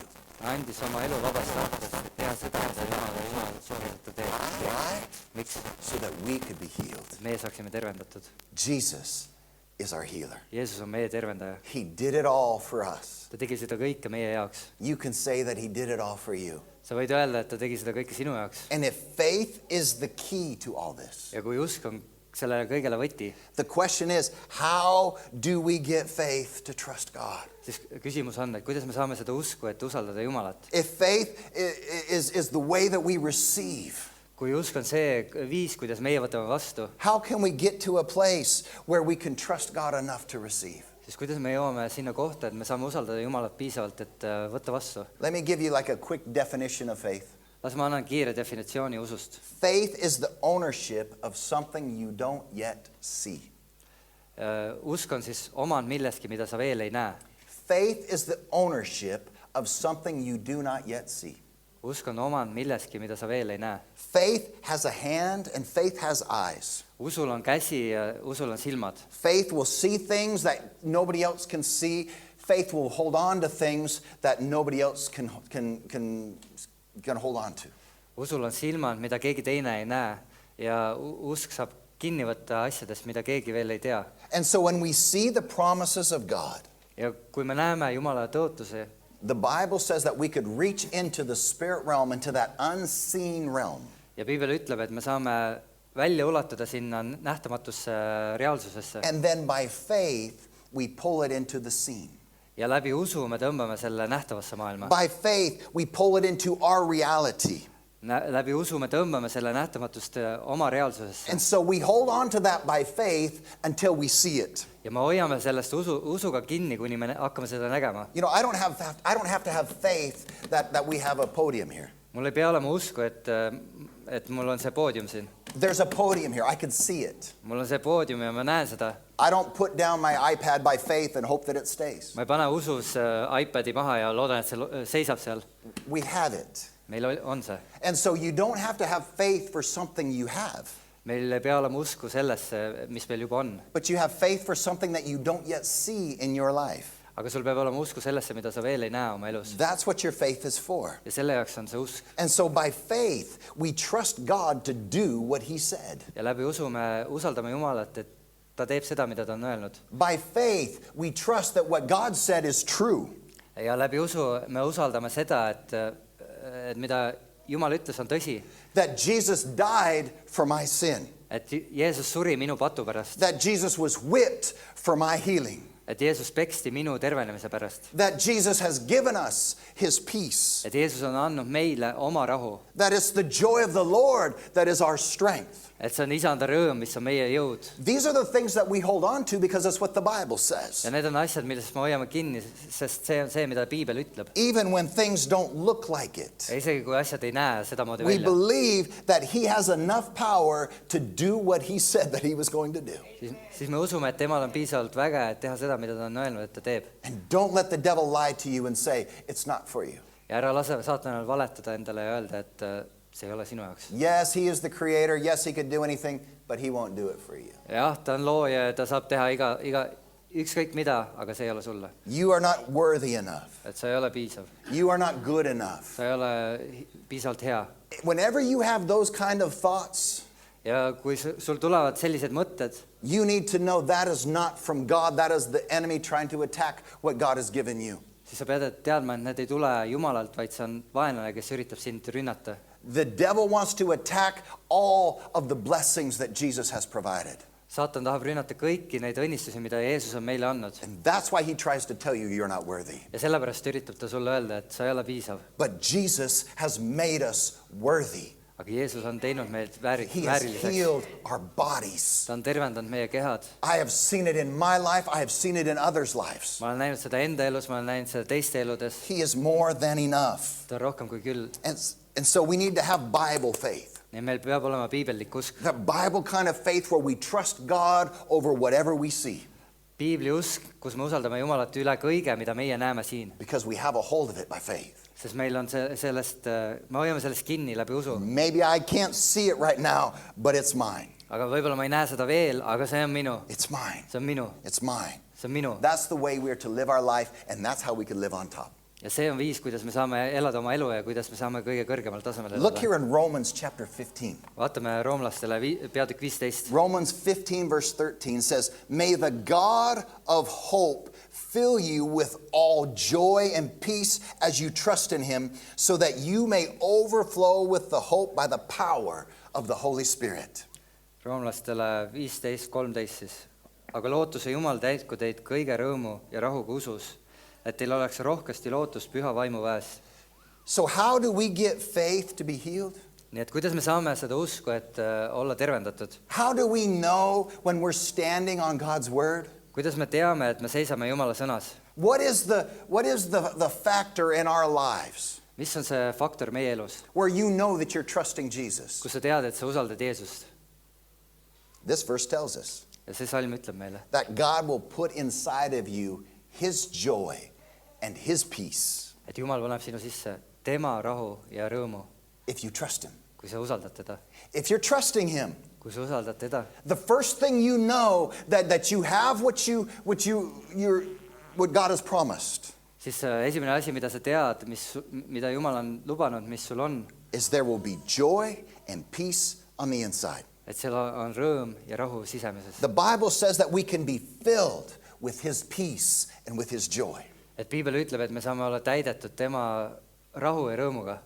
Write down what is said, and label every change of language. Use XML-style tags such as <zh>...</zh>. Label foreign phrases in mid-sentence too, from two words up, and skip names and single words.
<et>Ta andis oma elu vabast tahtest, et teha seda, mida Jumal soovib, et ta teeb.</et> <en>Why?</en> <et>Miks?</et> <en>So that we could be healed.</en> <et>Meie saaksime tervendatud.</et> <en>Jesus is our healer.</en> <et>Jeesus on meie tervendaja.</et> <en>He did it all for us.</en> <et>Ta tegi seda kõike meie jaoks.</et> <en>You can say that he did it all for you.</en> <et>Sa võid öelda, et ta tegi seda kõike sinu jaoks.</et> <en>And if faith is the key to all this,</en> <et>Ja kui usk on sellele kõigele võti,</et> <en>the question is, how do we get faith to trust God?</en> <et>siis küsimus on, et kuidas me saame seda usku, et usaldada Jumalat.</et> <en>If faith is the way that we receive,</en> <et>Kui usk on see viis, kuidas meie võtame vastu,</et> <en>how can we get to a place where we can trust God enough to receive?</en> <et>siis kuidas me jõuame sinna kohta, et me saame usaldada Jumalat piisavalt, et võtta vastu.</et> <en>Let me give you like a quick definition of faith.</en> <et>Las ma annan kiire definitsiooni usust.</et> <en>Faith is the ownership of something you don't yet see.</en> <et>Usk on siis omand milleski, mida sa veel ei näe.</et> <en>Faith is the ownership of something you do not yet see.</en> <et>Usk on omand milleski, mida sa veel ei näe.</et> <en>Faith has a hand and faith has eyes.</en> <et>Usul on käsi ja usul on silmad.</et> <en>Faith will see things that nobody else can see. Faith will hold on to things that nobody else can hold on to.</en> <et>Usul on silmad, mida keegi teine ei näe ja usk saab kinni võtta asjadest, mida keegi veel ei tea.</et> <en>And so when we see the promises of God,</en> <et>Ja kui me näeme Jumala tõotuse,</et> <en>the Bible says that we could reach into the spirit realm, into that unseen realm.</en> <et>ja Piibel ütleb, et me saame välja ulatuda sinna nähtamatusse reaalsusesse</et> <en>And then by faith, we pull it into the seen.</en> <et>ja läbi usu me tõmbame selle nähtavasse maailma.</et> <en>By faith, we pull it into our reality.</en> <et>Läbi usu me tõmbame selle nähtamatust oma reaalsusesse</et> <en>And so we hold on to that by faith until we see it.</en> <et>ja me hoiame sellest usuga kinni, kuni me hakkame seda nägema.</et> <en>You know, I don't have to have faith that we have a podium here.</en> <et>Mul ei pea olema usku, et mul on see poodium siin.</et> <en>There's a podium here. I can see it.</en> <et>Mul on see poodium ja ma näen seda.</et> <en>I don't put down my iPad by faith and hope that it stays.</en> <et>Ma ei pane usus iPadi maha ja loodan, et see seisab seal.</et> <en>We have it.</en> <et>Meil on see.</et> <en>And so you don't have to have faith for something you have,</en> <et>Meil ei pea olema usku sellesse, mis meil juba on.</et> <en>but you have faith for something that you don't yet see in your life.</en> <et>Aga sul peab olema usku sellesse, mida sa veel ei näe oma elus.</et> <en>That's what your faith is for.</en> <et>Ja selle jaoks on see usk.</et> <en>And so by faith, we trust God to do what he said.</en> <et>Ja läbi usu me usaldame Jumalat, et ta teeb seda, mida ta on öelnud.</et> <en>By faith, we trust that what God said is true.</en> <et>Ja läbi usu me usaldame seda, et mida Jumal ütles, on tõsi.</et> <en>That Jesus died for my sin.</en> <et>Et Jeesus suri minu patu pärast.</et> <en>That Jesus was whipped for my healing.</en> <et>Et Jeesus peksti minu tervenemise pärast.</et> <en>That Jesus has given us his peace.</en> <et>Et Jeesus on andnud meile oma rahu.</et> <en>That it's the joy of the Lord that is our strength.</en> <et>et see on isanda rõõm, mis on meie jõud.</et> <en>These are the things that we hold on to because that's what the Bible says.</en> <et>Ja need on asjad, millest me hoiame kinni, sest see on see, mida piibel ütleb.</et> <en>Even when things don't look like it.</en> <et>Ja isegi kui asjad ei näe sedamoodi</et> <en>We</en> <et>välja,</et> <en>believe that he has enough power to do what he said that he was going to do.</en> <et>siis me usume, et temal on piisavalt väge, et teha seda, mida ta on öelnud, et ta teeb.</et> <en>And don't let the devil lie to you and say, it's not for you.</en> <et>Ja ära lase saatanal valetada endale ja öelda, et see ei ole sinu jaoks.</et> <en>Yes, he is the creator. Yes, he could do anything, but he won't do it for you.</en> <et>Jah, ta on looja ja ta saab teha ükskõik mida, aga see ei ole sulle.</et> <en>You are not worthy enough.</en> <et>Et sa ei ole piisav.</et> <en>You are not good enough.</en> <et>Sa ei ole piisavalt hea.</et> <en>Whenever you have those kind of thoughts,</en> <et>Ja kui sul tulevad sellised mõtted,</et> <en>you need to know that is not from God. That is the enemy trying to attack what God has given you.</en> <et>siis sa pead teadma, et need ei tule Jumalalt, vaid see on vaenlane, kes üritab sind rünnata.</et> <en>The devil wants to attack all of the blessings that Jesus has provided.</en> <et>Saatan tahab rünnata kõiki neid õnnistusi, mida Jeesus on meile andnud.</et> <en>And that's why he tries to tell you you're not worthy.</en> <et>Ja sellepärast üritab ta sulle öelda, et sa ei ole piisav.</et> <en>But Jesus has made us worthy.</en> <et>Aga Jeesus on teinud meid</et> <en>He has</en> <et>vääriliseks.</et> <en>healed our bodies.</en> <et>Ta on tervendanud meie kehad.</et> <en>I have seen it in my life. I have seen it in others' lives.</en> <et>Ma olen näinud seda enda elus, ma olen näinud seda teiste eludes.</et> <en>He is more than enough.</en> <et>Ta on rohkem kui küll.</et> <en>And so we need to have Bible faith.</en> <et>Ja meil peab olema piibellik usk.</et> <en>That Bible kind of faith where we trust God over whatever we see.</en> <et>Piibli usk, kus me usaldame Jumalat üle kõige, mida meie näeme siin.</et> <en>Because we have a hold of it by faith.</en> <et>Sest meil on sellest, me hoiame sellest kinni läbi usu.</et> <en>Maybe I can't see it right now, but it's mine.</en> <et>Aga võib-olla ma ei näe seda veel, aga see on minu.</et> <en>It's mine.</en> <et>See on minu.</et> <en>It's mine.</en> <et>See on minu.</et> <en>That's the way we're to live our life, and that's how we can live on top.</en> <et>Ja see on viis, kuidas me saame elada oma elu ja kuidas me saame kõige kõrgemal tasemel</et> <en>Look</en> <et>elada.</et> <en>here in Romans chapter 15.</en> <et>Vaatame roomlastele peatükk 15.</et> <en>Romans 15 verse 13 says, May the God of hope fill you with all joy and peace as you trust in him, so that you may overflow with the hope by the power of the Holy Spirit.</en> <et>Roomlastele 15:13 siis. Aga lootuse Jumal täitku teid kõige rõõmu ja rahuga usus, et teil oleks rohkesti lootust püha vaimu väes.</et> <en>So how do we get faith to be healed?</en> <et>Nii et kuidas me saame seda usku, et olla tervendatud?</et> <en>How do we know when we're standing on God's word?</en> <et>Kuidas me teame, et me seisame Jumala sõnas?</et> <en>What is the factor in our lives</en> <et>Mis on see faktor meie elus,</et> <en>where you know that you're trusting Jesus?</en> <et>kus sa tead, et sa usaldad Jeesust?</et> <en>This verse tells us</en> <et>Ja see salm ütleb meile,</et> <en>that God will put inside of you his joy and his peace</en> <et>et Jumal paneb sinu sisse tema rahu ja rõõmu,</et> <en>if you trust him.</en> <et>kui sa usaldad teda.</et> <en>If you're trusting him,</en> <et>Kui sa usaldad teda,</et> <en>the first thing you know that you have what God has promised</en> <et>siis esimene asi, mida sa tead, mida Jumal on lubanud, mis sul on,</et> <en>is there will be joy and peace on the inside.</en> <et>et seal on rõõm ja rahu sisemises.</et> <en>The Bible says that we can be filled with his peace and with his joy.</en> <et>Et piibel ütleb, et me saame olla täidetud tema rahu ja rõõmuga.</et>